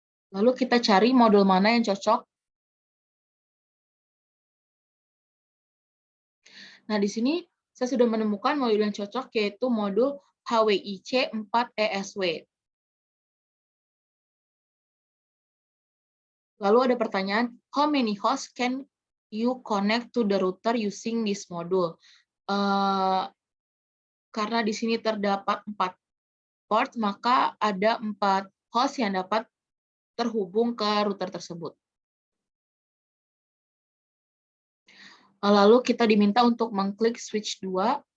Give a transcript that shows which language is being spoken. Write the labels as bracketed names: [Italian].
[Indonesian] Lalu kita cari modul mana yang cocok. Nah, di sini saya sudah menemukan modul yang cocok, yaitu modul HWIC 4ESW. Lalu ada pertanyaan, [English] how many hosts can you connect to the router using this module? [Indonesian] Karena di sini terdapat 4 port, maka ada 4 host yang dapat terhubung ke router tersebut. Lalu kita diminta untuk mengklik switch 2.